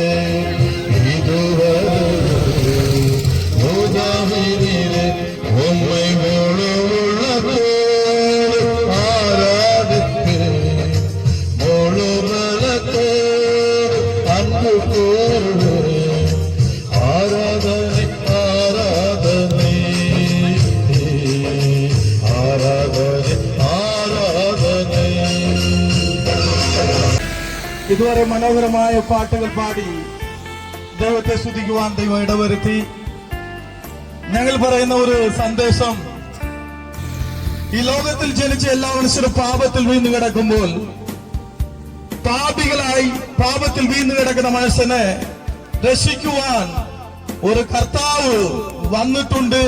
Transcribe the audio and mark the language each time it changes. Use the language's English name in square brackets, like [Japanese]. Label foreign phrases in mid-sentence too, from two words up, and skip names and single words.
[Tamil] இதுவரையில் உதவி நீரே உம்மை முழு உள்ளத்தோடு ஆராதிப்பேன் முழு பலத்தோடு அன்பு கூறுவேன் ஆராதனை ஆராதனை ஆராதனை ஆராதனை [Malayalam] ഇതുവരെ മനോഹരമായ പാട്ടുകൾ പാടി ദൈവത്തെ സ്തുതിക്കുവാൻ ദൈവം ഇടവരുത്തി. ഞങ്ങൾ പറയുന്ന ഒരു സന്ദേശം, ഈ ലോകത്തിൽ ജനിച്ച എല്ലാ മനുഷ്യരും പാപത്തിൽ വീണ് കിടക്കുമ്പോൾ പാപികളായി പാപത്തിൽ വീണ് കിടക്കുന്ന മനുഷ്യനെ രക്ഷിക്കുവാൻ ഒരു കർത്താവ് വന്നിട്ടുണ്ട്.